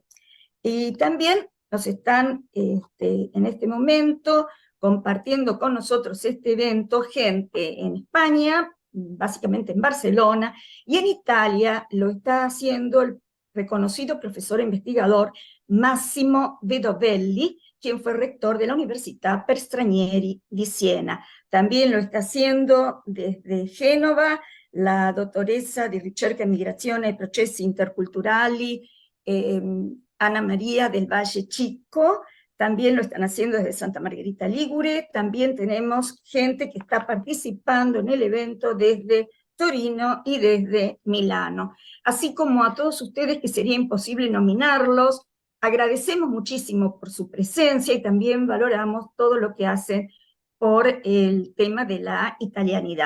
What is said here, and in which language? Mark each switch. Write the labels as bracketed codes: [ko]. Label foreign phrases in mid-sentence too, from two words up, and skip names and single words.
[es] Y también nos están en este momento compartiendo con nosotros este evento gente en España, básicamente en Barcelona, y en Italia lo está haciendo el reconocido profesor e investigador Massimo Vedovelli, quien fue rector de la Università Per Stranieri di Siena. También lo está haciendo desde Génova la [it] dottoressa di ricerca e migrazione ai processi interculturali, [es] Ana María del Valle Chico. También lo están haciendo desde Santa Margherita Ligure. También tenemos gente que está participando en el evento desde Torino y desde Milano. Así como a todos ustedes, que sería imposible nominarlos, agradecemos muchísimo por su presencia y también valoramos todo lo que hacen por el tema de la italianidad.